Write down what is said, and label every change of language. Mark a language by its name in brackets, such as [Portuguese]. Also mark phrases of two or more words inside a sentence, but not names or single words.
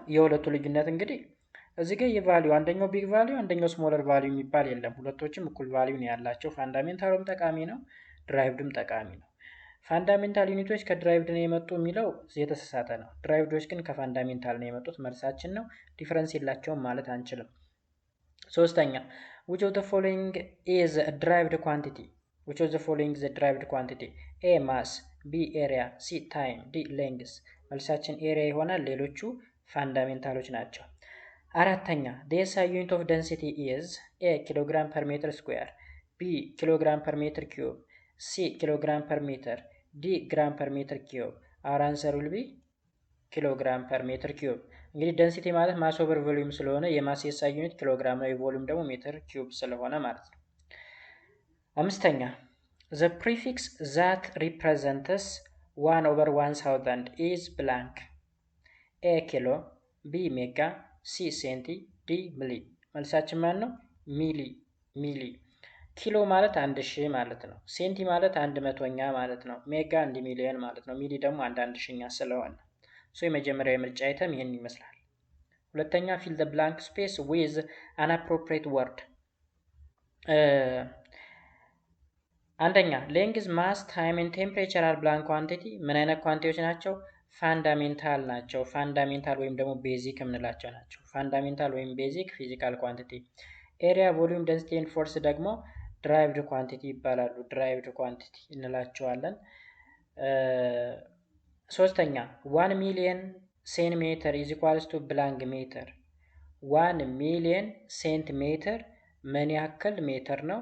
[Amharic] የሁለቱ ልዩነት እንግዲህ እዚህ ጋር የቫሊዩ አንደኛው [English] big value [Amharic] አንደኛው [English] smaller value [Amharic] የሚባል የለም። ሁለቶችም እኩል ቫሊዩ ነው ያላቸው። ፋንዳሜንታሉም ጠቃሚ ነው፣ ድራይቭድም ጠቃሚ ነው። ፋንዳሜንታል ዩኒቶች ከድራይቭድ ነው የመጡ የሚለው የተሳሳተ ነው። ድራይቭዶች ግን ከፋንዳሜንታል ነው የመጡት መልሳችን ነው። ዲፈረንስ የላቸውም ማለት አንችልም። ሶስተኛ [English] which of the following is a derived quantity? which of the following is a derived quantity? A mass, B area, C time, D length። [Amharic] መልሳችን ኤሪያ ይሆናል። ሌሎቹ ፋንዳሜንታሎች ናቸው። አራተኛ [English] the SI unit of density is A kilogram per meter square, B kilogram per meter cube, C kilogram per meter, D gram per meter cube. our answer will be kilogram per meter cube። [Amharic] እንግዲህ ደንሲቲ ማለት [English] mass over volume [Amharic] ስለሆነ የማስ SI ዩኒት ኪሎግራም ነው፣ የቮሊዩም ደግሞ ሜትር ኪዩብ ስለሆነ ማለት ነው። አምስተኛ [English] the prefix that represents 1 over 1000 is blank. [Amharic] A ኪሎ፣ B ሜጋ፣ ሲ ሴንቲ፣ ዲ ሚሊ። መልሳችን ማን ነው? ሚሊ። ኪሎ ማለት 1000 ማለት ነው። ሴንቲ ማለት 100ኛ ማለት ነው። ሜጋ 1 ሚሊዮን ማለት ነው። ሚሊ ደግሞ 1/1000ኛ ስለሆነ የመጀመሪያው የምርጫ አይተም ይሄን ይመስላል። ሁለተኛ [English] fill the blank space with an appropriate word። [Amharic] አንደኛ [English] length, mass, time and temperature are blank quantity። [Amharic] ምን አይነት ኳንቲቲዎች ናቸው? ፋንዳሜንታል ናቸው። ፋንዳሜንታል ወይም ደግሞ ቤዚክ የምንላቸው ናቸው። ፋንዳሜንታል ወይም [English] basic physical quantity። area, volume, density and force [Amharic] ደግሞ [English] derived quantity [Amharic] ይባላሉ። [English] derived quantity [Amharic] እንላቸዋለን። ሶስተኛ 1 ሚሊዮን ሴንቲሜትር [English] is equals to blank meter። [Amharic] 1 ሚሊዮን ሴንቲሜትር ምን ያክል ሜትር ነው?